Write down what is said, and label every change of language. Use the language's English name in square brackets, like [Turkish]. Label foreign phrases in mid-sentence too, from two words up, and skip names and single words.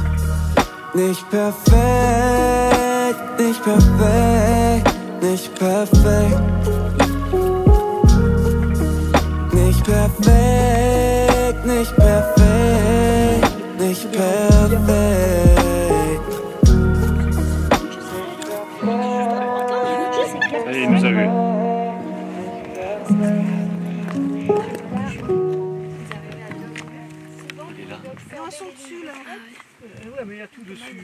[German] Nicht perfekt, nicht perfekt, nicht perfekt. Nicht perfekt, nicht perfekt, nicht perfekt. [French] Allez, il nous a vus. Ils sont dessus là. Ouais, mais il y a tout dessus.